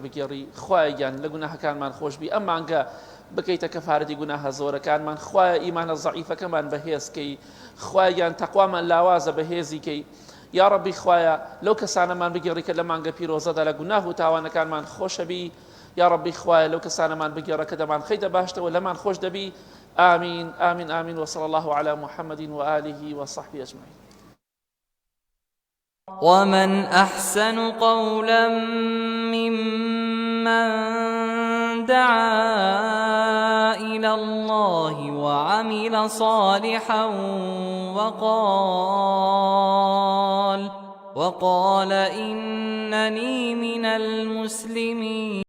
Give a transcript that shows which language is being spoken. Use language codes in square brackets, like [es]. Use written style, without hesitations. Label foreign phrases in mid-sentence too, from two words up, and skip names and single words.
[ckb] بگێڕی خوایە گیان لە گوناهەکانمان خۆش بی ئەم مانگە بکەیتە کەفارەتی گوناهە زۆرەکانمان خوایە ئیمانە زەعیفەکەمان بەهێزکەی خوایە گیان تەقوامان لاوازە بەهێزیکەی [ar] یا ڕەبی [ckb] خوایە لەو کەسانەمان بگێڕی کە لە مانگە پیرۆزەدا لە گوناه و تاوانەکانمان خۆشە بی [ar] یا ربي [ckb] خوایە لەو کەسانەمان بگێڕە کە دەمان خەیتە باشتەوە لەمان خۆش دەبی [ar] آمين آمين آمين وصلى الله على محمد وآله وصحبه أجمعين. ومن أحسن قولا ممن دعا إلى الله وعمل صالحا وقال إنني من المسلمين.